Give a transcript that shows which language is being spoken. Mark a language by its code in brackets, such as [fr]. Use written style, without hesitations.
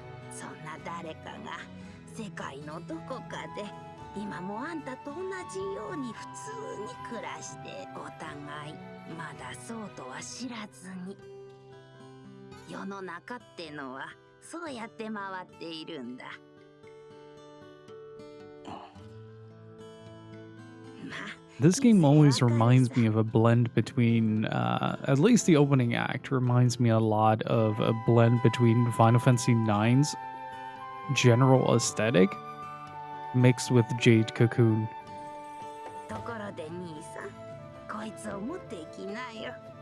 [ja] そんな誰かが世界のどこかで今もあんたと同じように普通に暮らしてお互いまだそうとは知らずに。世の中ってのはそうやって回っているんだ。 [en] This game always reminds me of a blend between, at least the opening act reminds me a lot of a blend between Final Fantasy IX's general aesthetic mixed with Jade Cocoon. [ja] ところで兄さん、こいつを持っていきなよ。